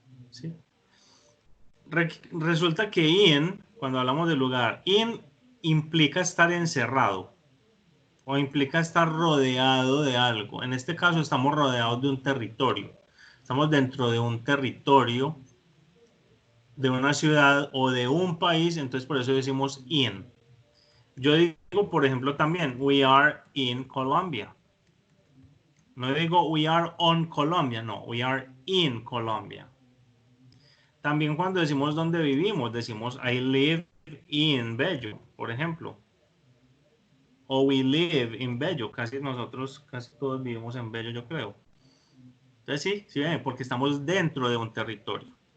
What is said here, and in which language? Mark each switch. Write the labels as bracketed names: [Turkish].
[Spanish] ¿Sí? Resulta que in, cuando hablamos de lugar, in implica estar encerrado o implica estar rodeado de algo. En este caso estamos rodeados de un territorio. Estamos dentro de un territorio, de una ciudad o de un país, entonces por eso decimos in. Yo digo, por ejemplo, también, [English] we are in Colombia. [Spanish] No digo [English] we are on Colombia, [Spanish] no, [English] we are in Colombia. [Spanish] También cuando decimos dónde vivimos, decimos [English] I live in Bello, [Spanish] por ejemplo. O [English] we live in Bello, [Spanish] casi todos vivimos en Bello, yo creo. Entonces sí, sí ven, porque estamos dentro de un territorio.